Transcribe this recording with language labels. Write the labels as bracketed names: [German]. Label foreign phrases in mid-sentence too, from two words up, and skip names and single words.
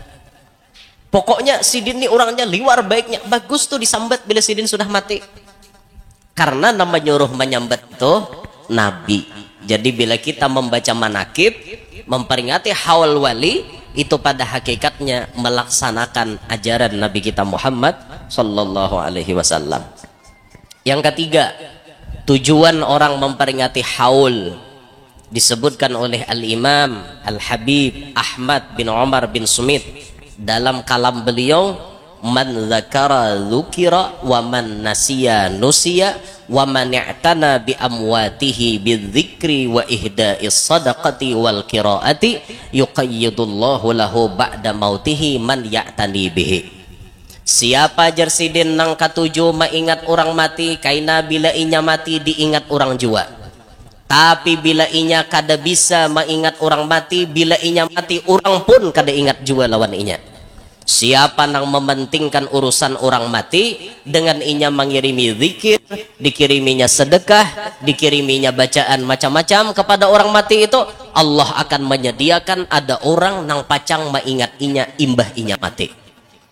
[Banjar] Pokoknya sidin ini orangnya liwar baiknya, bagus tuh disambat bila sidin sudah mati. Karena nama nyuruh menyambat itu Nabi. [Indonesian] Jadi bila kita membaca manakib, memperingati haul wali, itu pada hakikatnya melaksanakan ajaran Nabi kita Muhammad [Arabic] صلى الله عليه وسلم. [Indonesian] Yang ketiga, tujuan orang memperingati haul disebutkan oleh Al-Imam Al-Habib Ahmad bin Umar bin Sumit dalam kalam beliau, [Arabic] من ذكر ذكر ومن نسي نسي ومن اعتنى بأمواته بالذكر وإهداء الصدقة والقراءة يقيض الله له بعد موته من يعتني به. [Banjar] Siapa jersidin nang katuju maingat orang mati kaina bila inya mati diingat orang jua. Tapi bila inya kada bisa maingat orang mati, bila inya mati orang pun kada ingat jua lawan inya. Siapa yang mementingkan urusan orang mati dengan inya mengirimi zikir, dikiriminya sedekah, dikiriminya bacaan macam-macam kepada orang mati itu, Allah akan menyediakan ada orang nang pacang mengingat inya imbah inya mati.